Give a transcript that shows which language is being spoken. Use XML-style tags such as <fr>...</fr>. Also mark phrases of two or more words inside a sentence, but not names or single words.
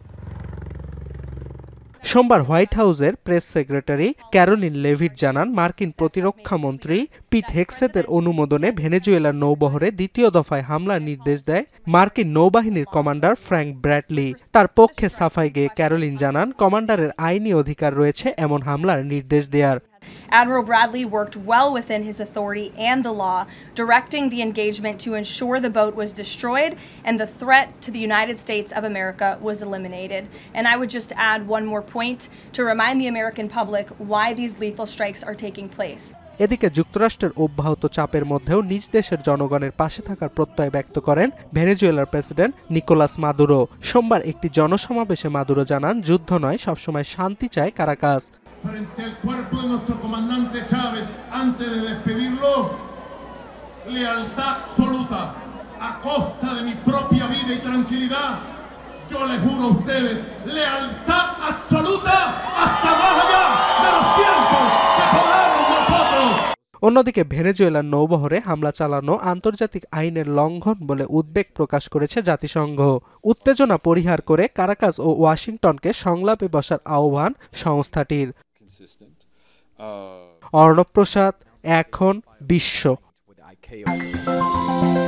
<bn>সোমবার হোয়াইট হাউসের প্রেস সেক্রেটারি ক্যারোলিন লেভিট জানান, মার্কিন প্রতিরক্ষামন্ত্রী পিট হেগসেতের অনুমোদনে ভেনেজুয়েলার নৌবহরে দ্বিতীয় দফায় হামলার নির্দেশ দেয় মার্কিন নৌবাহিনীর কমান্ডার ফ্র্যাঙ্ক ব্র্যাডলি। তার পক্ষে সাফাই গেয়ে ক্যারোলিন জানান, কমান্ডারের আইনি অধিকার রয়েছে এমন হামলার নির্দেশ দেওয়ার।</bn> <en>Admiral Bradley worked well within his authority and the law, directing the engagement to ensure the boat was destroyed and the threat to the United States of America was eliminated. And I would just add one more point to remind the American public why these lethal strikes are taking place.</en> <bn>এদিকে যুক্তরাষ্ট্রের অব্যাহত চাপের মধ্যেও নিজ দেশের জনগণের পাশে থাকার প্রত্যয় ব্যক্ত করেন ভেনেজুয়েলার প্রেসিডেন্ট নিকোলাস মাদুরো। সোমবার একটি জনসমাবেশে মাদুরো জানান, যুদ্ধ নয়, সবসময় শান্তি চায় কারাকাস।</bn> <es>Frente al cuerpo de nuestro comandante Chávez, antes de despedirlo, lealtad absoluta, a costa de mi propia vida y tranquilidad. Yo les juro a ustedes, lealtad absoluta hasta más allá de los tiempos que podamos nosotros.</es> <bn>অন্যদিকে ভেনেজুয়েলার নৌবহরে হামলা চালানো আন্তর্জাতিক আইনের লঙ্ঘন বলে উদ্বেগ প্রকাশ করেছে জাতিসংঘ। উত্তেজনা পরিহার করে কারাকাস ও ওয়াশিংটনকে সংলাপে বসার আহ্বান সংস্থাটির। অর্ণব প্রসাদ, এখন বিশ্ব।</bn>